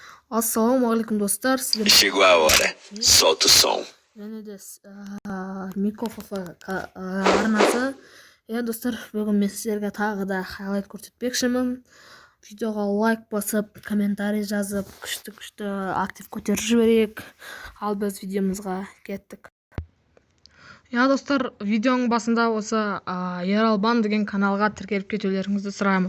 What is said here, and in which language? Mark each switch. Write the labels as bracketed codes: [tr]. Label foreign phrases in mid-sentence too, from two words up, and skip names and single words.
[kk] Assalamualaikum достар, сіздер [pt] Chegou a hora, solta o som. [kk] және де Мико Фафа арнасы. Достар, бүгін мен сіздерге тағы да хайлайт көрсетпекшімін. Видеоға лайк басып, комментарий жазып, күшті актив көтеріп жіберейік. Ал біз видеомызға кеттік. Достар, видеоның басында осы Ералбан деген каналға тіркеліп кетулеріңізді сұраймын.